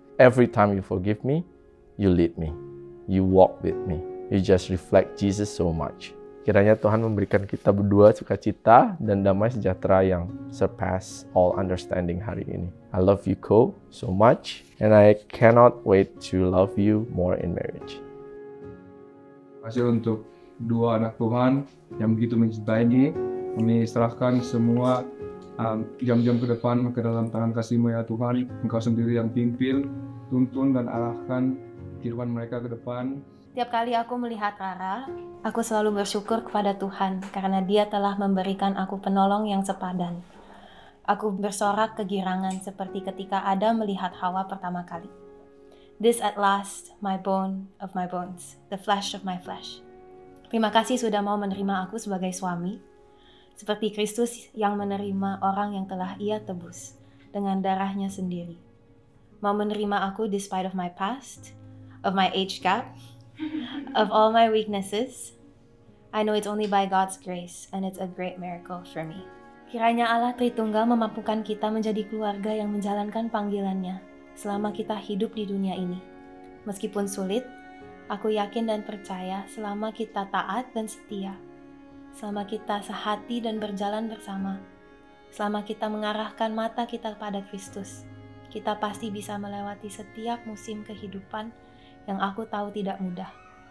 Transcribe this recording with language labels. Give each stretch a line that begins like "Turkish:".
English: Every time you forgive me, you lead me. You walk with me. You just reflect Jesus so much.
Indonesian: Kiranya Tuhan memberikan kita berdua sukacita dan damai sejahtera yang
English: surpass all understanding
Indonesian: hari ini.
English: I love you, Ko, so much, and I cannot wait to love you more in marriage.
Indonesian: Terima kasih untuk dua anak Tuhan yang begitu mencintai ini. Kami serahkan semua jam-jam ke depan ke dalam tangan kasih-Mu ya Tuhan. Engkau sendiri yang pimpin, tuntun dan arahkan kehidupan mereka ke depan. Tiap kali aku melihat Rara, aku selalu bersyukur kepada Tuhan karena Dia telah memberikan aku penolong yang sepadan. Aku bersorak kegirangan seperti ketika Adam melihat Hawa pertama kali.
English: This at last, my bone of my bones, the flesh of my flesh.
Indonesian: Terima kasih sudah mau menerima aku sebagai suami, seperti Kristus yang menerima orang yang telah Ia tebus dengan darahnya sendiri. Mau menerima aku
English: despite of my past, of my age gap, of all my weaknesses. I know it's only by God's grace and it's a great miracle for me.
Indonesian: Kiranya Allah Tritunggal memampukan kita menjadi keluarga yang menjalankan panggilannya selama kita hidup di dunia ini. Meskipun sulit, aku yakin dan percaya selama kita taat dan setia, selama kita sehati dan berjalan bersama, selama kita mengarahkan mata kita pada Kristus, kita pasti bisa melewati setiap musim kehidupan yang aku tahu tidak mudah.